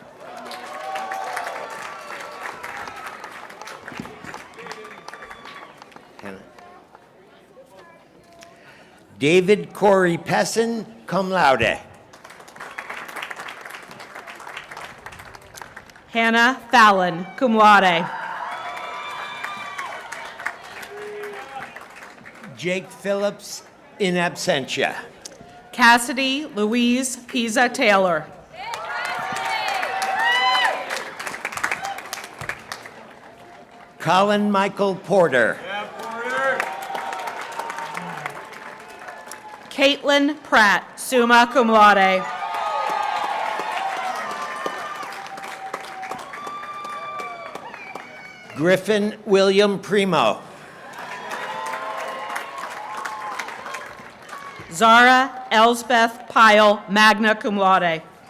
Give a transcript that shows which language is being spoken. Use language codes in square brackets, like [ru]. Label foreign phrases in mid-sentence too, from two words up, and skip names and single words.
[en] David Corey Pessin, [la] cum laude. [en] Hannah Fallon, [la] cum laude. [en] Jake Phillips, [la] in absentia. [en] Cassidy Louise Pisa Taylor. Colin Michael Porter. Caitlin Pratt, [la] summa cum laude. [en] Griffin William Primo. Zara Elsbeth Pyle, [la] magna cum laude.